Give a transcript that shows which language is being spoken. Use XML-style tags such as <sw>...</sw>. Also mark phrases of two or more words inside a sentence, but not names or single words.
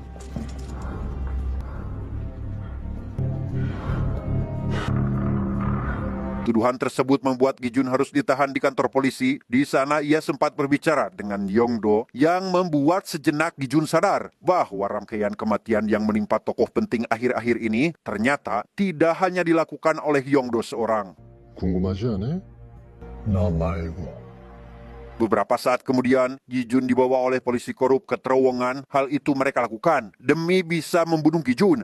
<id>Tuduhan tersebut membuat Gijun harus ditahan di kantor polisi. Di sana ia sempat berbicara dengan Yongdo yang membuat sejenak Gijun sadar bahwa rangkaian kematian yang menimpa tokoh penting akhir-akhir ini ternyata tidak hanya dilakukan oleh Yongdo seorang.</id> <ko>궁금하지 않아? 나 말고.</ko> <id>Beberapa saat kemudian, Gijun dibawa oleh polisi korup ke terowongan. Hal itu mereka lakukan demi bisa membunuh Gijun.</id>